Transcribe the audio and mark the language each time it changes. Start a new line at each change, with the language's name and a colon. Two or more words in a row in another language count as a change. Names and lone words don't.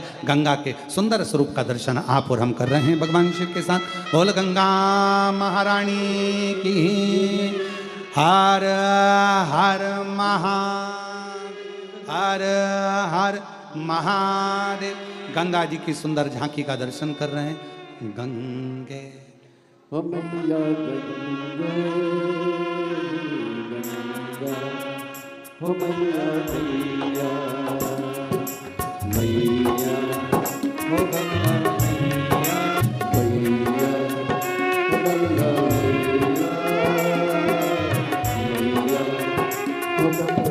Hindi: गंगा के सुंदर स्वरूप का दर्शन आप और हम कर रहे हैं भगवान शिव के साथ। बोल गंगा महारानी की, हर हर हर हर महादेव। गंगा जी की सुंदर झांकी का दर्शन कर रहे हैं। गंगे हो मैया गंगे, गंगा हो मैया मैया, मैया हो गंगा मैया, मैया हो गंगा मैया, मैया हो गंगा।